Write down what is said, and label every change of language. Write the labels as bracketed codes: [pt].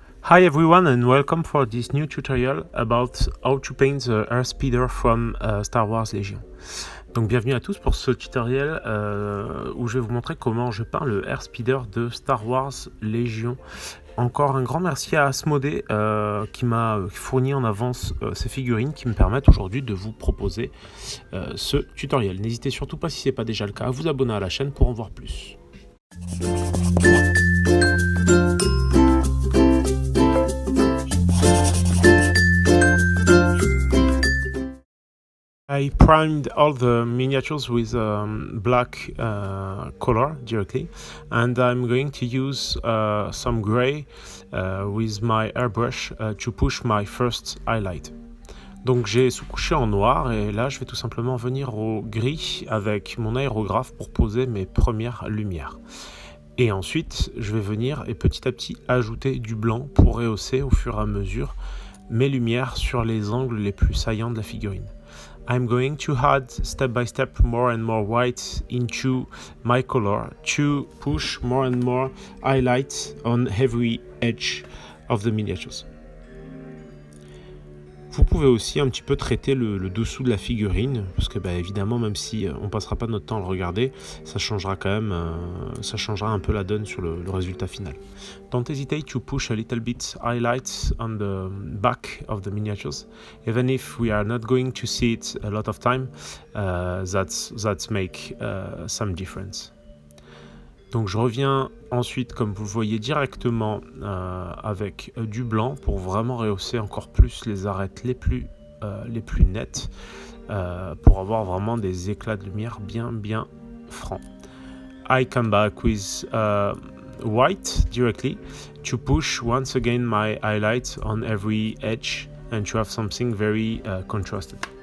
[en] Hi everyone and welcome for this new tutorial about how to paint the Airspeeder from Star Wars Legion. [fr] Donc bienvenue à tous pour ce tutoriel où je vais vous montrer comment je peins le Airspeeder de Star Wars Legion. Encore un grand merci à Asmodée qui m'a fourni en avance ces figurines qui me permettent aujourd'hui de vous proposer ce tutoriel. N'hésitez surtout pas, si ce n'est pas déjà le cas, à vous abonner à la chaîne pour en voir plus. [en] I primed all the miniatures with black color directly, and I'm going to use some gray with my airbrush to push my first highlight. [fr] Donc j'ai sous-couché en noir et là je vais tout simplement venir au gris avec mon aérographe pour poser mes premières lumières. Et ensuite je vais venir et petit à petit ajouter du blanc pour rehausser au fur et à mesure mes lumières sur les angles les plus saillants de la figurine. [en] I'm going to add step by step more and more white into my color to push more and more highlights on every edge of the miniatures. [fr] Vous pouvez aussi un petit peu traiter le dessous de la figurine, parce que évidemment, même si on passera pas notre temps à le regarder, ça changera quand même, ça changera un peu la donne sur le résultat final. [en] Don't hesitate to push a little bit highlights on the back of the miniatures, even if we are not going to see it a lot of time. That's make some difference. [fr] Donc je reviens ensuite, comme vous le voyez, directement avec du blanc pour vraiment rehausser encore plus les arêtes les plus nettes pour avoir vraiment des éclats de lumière bien francs. [en] I come back with white directly to push once again my highlights on every edge and to have something very contrasted.